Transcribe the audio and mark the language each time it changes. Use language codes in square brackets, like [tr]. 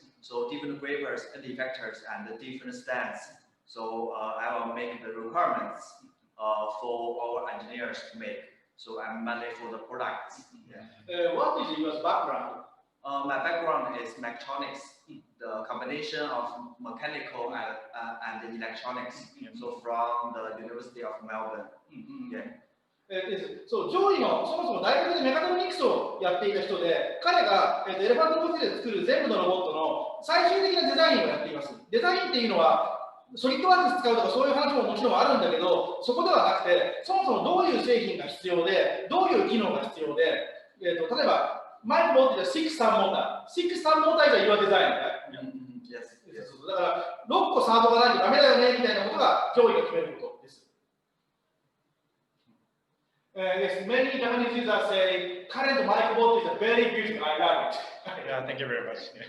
[en] So different wafers and effectors and the different stands. So I will make the requirements for our engineers to make. So I'm mainly for the products. Yeah. What is your background? My background is mechatronics, the combination of mechanical and electronics. So from the University of Melbourne. Yeah. [ja] そう、ジョイのそもそも大学でメカトロニクスをやっていた人で、彼がエレファントボックスで作る全部のロボットの最終的なデザインをやっています。デザインっていうのは、ソリッドワークス使うとかそういう話ももちろんあるんだけど、そこではなくて、そもそもどういう製品が必要で、どういう機能が必要で、例えば、 [en] Microbot is a 6-3 motor. 6-3 motor is your design, right? Yes. [ja] だから、6個サードがないとダメだよねみたいなことが上位が決めることです。 [en] Yes, many Japanese users say current Microbot is a very beautiful. I love it. Yeah, thank you very much.